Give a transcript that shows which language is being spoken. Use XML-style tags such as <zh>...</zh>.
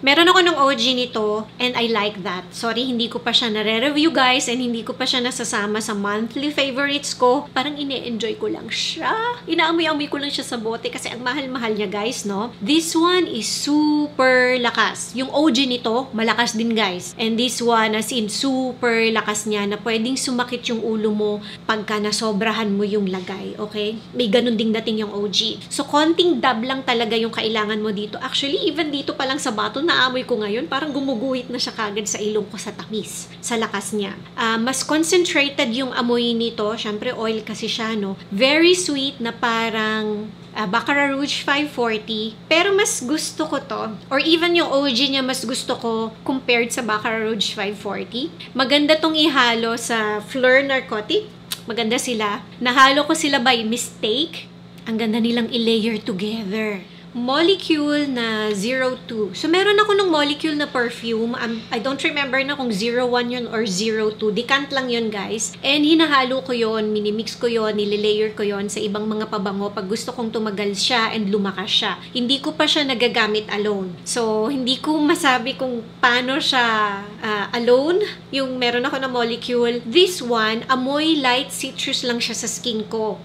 <tl>Meron ako ng OG nito</tl> <en>and I like that.</en> <tl>Sorry, hindi ko pa siya nare-review guys and hindi ko pa siya nasasama sa monthly favorites ko. Parang ine-enjoy ko lang siya. Inaamoy-amoy ko lang siya sa bote kasi ang mahal-mahal niya guys, no?</tl> <en>This one is super</en> <tl>lakas. Yung OG nito, malakas din guys. And this one, as in, super lakas niya na pwedeng sumakit yung ulo mo pagka nasobrahan mo yung lagay, okay? May ganun ding dating yung OG. So, konting dab lang talaga yung kailangan mo dito. Actually, even dito pa lang sa bato, naamoy ko ngayon, parang gumuguhit na siya kagad sa ilong ko sa tamis, sa lakas niya. Mas concentrated yung amoy nito. Syempre, oil kasi siya, no? Very sweet na parang Baccarat Rouge 540. Pero mas gusto ko to, or even yung OG niya, mas gusto ko compared sa Baccarat Rouge 540. Maganda tong ihalo sa Fleur Narcotic. Maganda sila. Nahalo ko sila by mistake. Ang ganda nilang i-layer together. Molecule na 02. So, meron ako ng molecule na perfume.</tl> <en>I don't remember</en> <tl>na kung 01 yun</tl> <en>or 02.</en> <tl>Decant lang yun, guys. And hinahalo ko yun, minimix ko yun, nililayer ko yun sa ibang mga pabango pag gusto kong tumagal siya and lumakas siya. Hindi ko pa siya nagagamit alone. So, hindi ko masabi kung paano siya alone. Yung meron ako na molecule. This one, amoy light citrus lang siya sa skin ko.</tl>